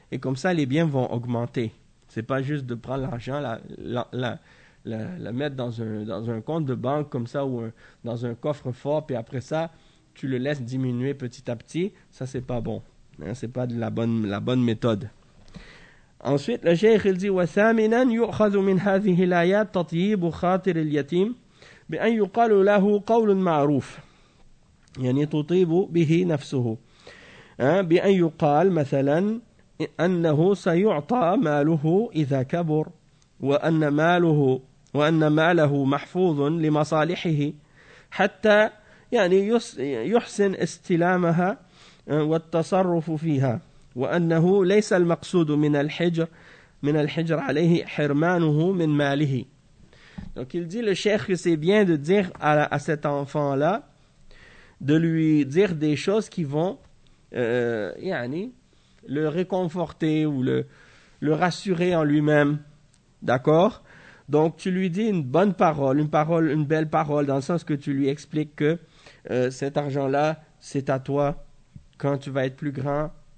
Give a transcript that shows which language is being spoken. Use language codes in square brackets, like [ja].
[fr] Et comme ça, les biens vont augmenter. C'est pas juste de prendre l'argent, la mettre dans un compte de banque comme ça ou dans un coffre-fort, puis après ça, tu le laisses diminuer petit à petit. Ça, c'est pas bon. Hein, c'est pas la bonne méthode. Ensuite, le cheikh il dit [ar] وثامنا يؤخذ من هذه الآيات تطيب خاطر اليتيم بأن يقال له قول معروف يعني تطيب به نفسه بأن يقال مثلا أنه سيعطى ماله إذا كبر وأن ماله محفوظ لمصالحه حتى يعني يحسن استلامها والتصرف فيها وأنه ليس المقصود من الحجر عليه حرمانه من ماله. [fr] Donc il dit le cheikh que c'est bien de dire à cet enfant là de lui dire des choses qui vont yani le réconforter ou le rassurer en lui-même. D'accord? Donc tu lui dis une bonne parole, une belle parole dans le sens que tu lui expliques que cet argent là, c'est à toi quand tu vas être plus grand.